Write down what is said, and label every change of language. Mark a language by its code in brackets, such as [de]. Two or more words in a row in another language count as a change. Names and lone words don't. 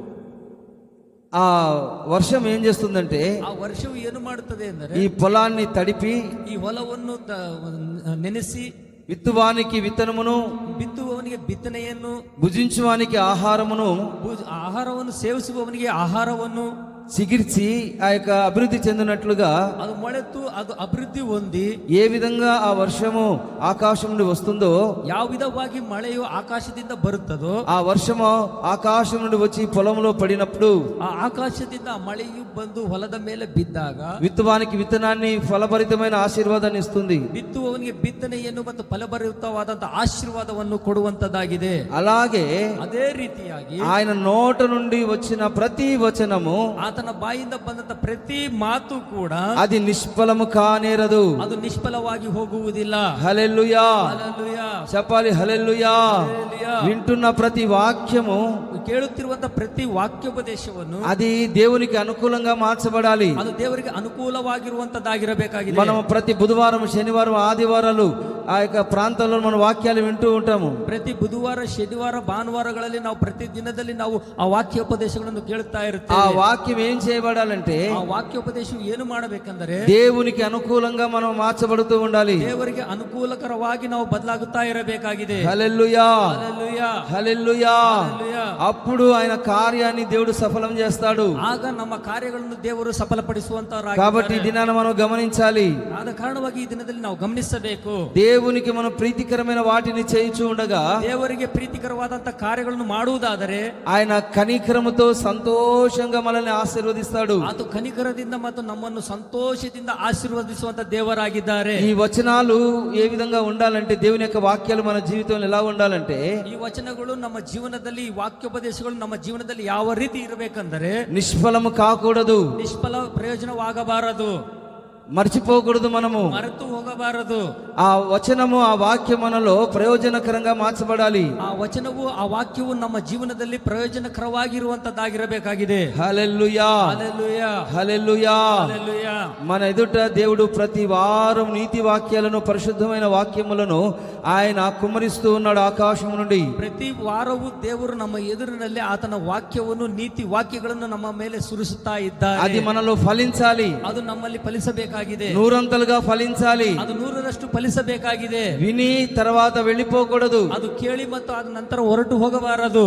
[te] ఆ వర్షం ఏం చేస్తుందంటే, [kn] ಆ ವರ್ಷವು ಏನು ಮಾಡುತ್ತದೆ ಎಂದರೆ, [te] ఈ పొలాన్ని తడిపి [kn] ಈ ಹೊಲವನ್ನು ನೆನೆಸಿ, [te] విత్తువానికి విత్తనమును, [kn] ಬಿತ್ತುವವನಿಗೆ ಬಿತ್ತನೆಯನ್ನು, [te] భుజించువానికి ఆహారమును, [kn] ಆಹಾರವನ್ನು ಸೇವಿಸುವವನಿಗೆ ಆಹಾರವನ್ನು, [te] చిగిర్చి ఆ యొక్క అభివృద్ధి చెందినట్లుగా, [kn] ಅದು ಮೊಳೆತು ಅದು ಅಭಿವೃದ್ಧಿ ಹೊಂದಿ, [te] ఏ విధంగా ఆ వర్షము ఆకాశం నుండి వస్తుందో, [kn] ಯಾವ ವಿಧವಾಗಿ ಮಳೆಯು ಆಕಾಶದಿಂದ ಬರುತ್ತದೋ, [te] ఆ వర్షము ఆకాశం నుండి వచ్చి పొలంలో పడినప్పుడు, [kn] ಆ ಆಕಾಶದಿಂದ ಮಳೆಯು ಬಂದು ಹೊಲದ ಮೇಲೆ ಬಿದ್ದಾಗ, [te] విత్తువానికి విత్తనాన్ని ఫలభరితమైన ఆశీర్వాదాన్ని ఇస్తుంది. [kn] ಬಿತ್ತುವವನಿಗೆ ಬಿತ್ತನೆಯನ್ನು ಮತ್ತು ಫಲಭರಿತವಾದಂತಹ ಆಶೀರ್ವಾದವನ್ನು ಕೊಡುವಂತದ್ದಾಗಿದೆ. [te] అలాగే [kn] ಅದೇ ರೀತಿಯಾಗಿ [te] ఆయన నోట నుండి వచ్చిన ప్రతి వచనము, [kn] ಆತನ ಬಾಯಿಂದ ಬಂದಂತ ಪ್ರತಿ ಮಾತು ಕೂಡ [te] అది నిష్ఫలము కానేరదు. [kn] ಅದು ನಿಷ್ಫಲವಾಗಿ ಹೋಗುವುದಿಲ್ಲ. [te] హల్లెలూయా, [kn] ಹಲ್ಲೆಲೂಯಾ. [te] చెప్పాలి హల్లెలూయా. [kn] ಹಲ್ಲೆಲೂಯಾ. [te] వింటున్న ప్రతి వాక్యము, [kn] ಕೇಳುತ್ತಿರುವಂತ ಪ್ರತಿ ವಾಕ್ಯೋಪದೇಶವನ್ನು [te] అది దేవునికి అనుకూలంగా మార్చబడాలి. [kn] ಅದು ದೇವರಿಗೆ ಅನುಕೂಲವಾಗಿರುವಂತದ್ದಾಗಿರಬೇಕಾಗಿದೆ. [te] మనం ప్రతి బుధవారం, శనివారం, ఆదివారాలు ఆ యొక్క ప్రాంతంలో మన వాక్యాలు వింటూ ఉంటాము. [kn] ಪ್ರತಿ ಬುಧವಾರ, ಶನಿವಾರ, ಭಾನುವಾರಗಳಲ್ಲಿ ನಾವು ಪ್ರತಿ ದಿನದಲ್ಲಿ ನಾವು ಆ ವಾಕ್ಯೋಪದೇಶಗಳನ್ನು ಕೇಳುತ್ತಾ [te] ఆ [kn] ಇರುತ್ತೇವೆ. [te] వాక్యం ఏం చేయబడాలంటే [kn] ಆ ವಾಕ್ಯೋಪದೇಶವು ಏನು ಮಾಡಬೇಕೆಂದರೆ [te] దేవునికి అనుకూలంగా మనం మార్చబడుతూ ఉండాలి. [kn] ದೇವರಿಗೆ ಅನುಕೂಲಕರವಾಗಿ ನಾವು ಬದಲಾಗುತ್ತಾ ಇರಬೇಕಾಗಿದೆ. [te] హల్లెలూయా, హల్లెలూయా, హల్లెలూయా. హల్లెలూయా. అప్పుడు ఆయన కార్యాన్ని దేవుడు సఫలం చేస్తాడు. [kn] ಆಗ ನಮ್ಮ ಕಾರ್ಯಗಳನ್ನು ದೇವರು ಸಫಲಪಡಿಸುವಂತವರಾಗಿದ್ದಾರೆ. [te] కాబట్టి ఈ దినాన మనం గమనించాలి. [kn] ಆದ ಕಾರಣವಾಗಿ ಈ ದಿನದಲ್ಲಿ ನಾವು ಗಮನಿಸಬೇಕು. [te] దేవునికి మనం ప్రీతికరమైన వాటిని చేయుచూ ఉండగా [kn] ದೇವರಿಗೆ ಪ್ರೀತಿಕರವಾದಂತ ಕಾರ್ಯಗಳನ್ನು ಮಾಡುವುದಾದರೆ [te] ఆయన కనికరముతో సంతోషంగా మనల్ని ఆశీర్వదిస్తాడు. [kn] ಅದು ಕನಿಕರದಿಂದ ಮತ್ತು ನಮ್ಮನ್ನು ಸಂತೋಷದಿಂದ ಆಶೀರ್ವದಿಸುವಂತ ದೇವರಾಗಿದ್ದಾರೆ. [te] ఈ వచనాలు ఏ విధంగా ఉండాలంటే, దేవుని యొక్క వాక్యాలు మన జీవితంలో ఎలా ఉండాలంటే, [kn] ಈ ವಚನಗಳು ನಮ್ಮ ಜೀವನದಲ್ಲಿ, ಈ ವಾಕ್ಯೋಪದೇಶಗಳು ನಮ್ಮ ಜೀವನದಲ್ಲಿ ಯಾವ ರೀತಿ ಇರಬೇಕಂದರೆ [te] నిష్ఫలము కాకూడదు, [kn] ನಿಷ್ಫಲ ಪ್ರಯೋಜನವಾಗಬಾರದು, [te] మర్చిపోకూడదు. మనము [kn] ಮರೆತು ಹೋಗಬಾರದು. [te] ఆ వచనము, ఆ వాక్యం మనలో ప్రయోజనకరంగా మార్చబడాలి. [kn] ಆ ವಚನವು, ಆ ವಾಕ್ಯವು ನಮ್ಮ ಜೀವನದಲ್ಲಿ ಪ್ರಯೋಜನಕರವಾಗಿರುವಂತದ್ದಾಗಿರಬೇಕಾಗಿದೆ. [te] హల్లెలూయా, హల్లెలూయా, హల్లెలూయా. హల్లెలూయా. మన ఎదుట దేవుడు ప్రతి వారం నీతి వాక్యాలను, పరిశుద్ధమైన వాక్యములను ఆయన కుమ్మరిస్తూ ఉన్నాడు ఆకాశం నుండి. [kn] ಪ್ರತಿ ವಾರವೂ ದೇವರು ನಮ್ಮ ಎದುರಿನಲ್ಲಿ ಆತನ ವಾಕ್ಯವನ್ನು, ನೀತಿ ವಾಕ್ಯಗಳನ್ನು ನಮ್ಮ ಮೇಲೆ ಸುರಿಸುತ್ತಾ ಇದ್ದಾರೆ. [te] అది మనలో ఫలించాలి, [kn] ಅದು ನಮ್ಮಲ್ಲಿ ಫಲಿಸಬೇಕಾಗಿದೆ. [te] నూరంతలుగా ఫలించాలి. [kn] ಅದು 100ರಷ್ಟು ಫಲಿಸಬೇಕಾಗಿದೆ. [te] విని తర్వాత వెళ్ళిపోకూడదు. [kn] ಅದು ಕೇಳಿ ಮತ್ತು ಅದ ನಂತರ ಹೊರಟು ಹೋಗಬಾರದು.